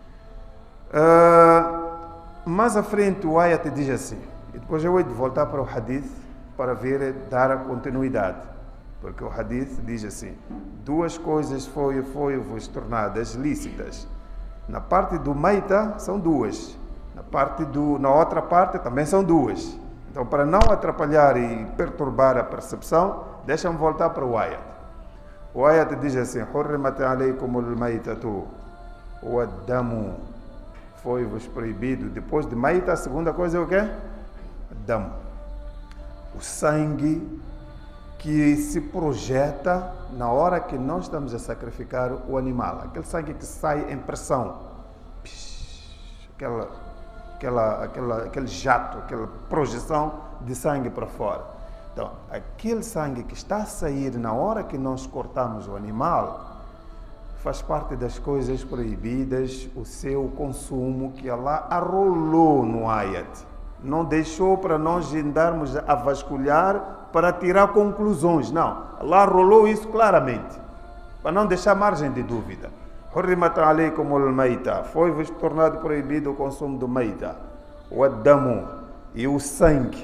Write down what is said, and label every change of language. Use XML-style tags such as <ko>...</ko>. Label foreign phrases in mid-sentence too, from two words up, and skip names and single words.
<pt>Mais à frente o ayat diz assim, e depois eu vou voltar para o hadith para dar a continuidade, porque o hadith diz assim: duas coisas foi-vos tornadas lícitas. Na parte do maita são duas, na outra parte também são duas. Então, para não atrapalhar e perturbar a percepção, deixa-me voltar para o ayat. O ayat diz assim:</pt> <ar>حرمت عليكم الميتة والدم.</ar> <pt>Foi-vos proibido. Depois de maita, a segunda coisa é o quê? Dam. O sangue que se projeta na hora que nós estamos a sacrificar o animal. Aquele sangue que sai em pressão. Aquele jato, aquela projeção de sangue para fora. Então, aquele sangue que está a sair na hora que nós cortamos o animal faz parte das coisas proibidas, o seu consumo, que Allah arrolou no ayat. Não deixou para nós andarmos a vasculhar para tirar conclusões. Não, Allah arrolou isso claramente, para não deixar margem de dúvida.</pt> <ar>حرمت عليكم الميتة.</ar> <pt>Foi-vos tornado proibido o consumo do maita. O ad-damu. E o sangue.</pt>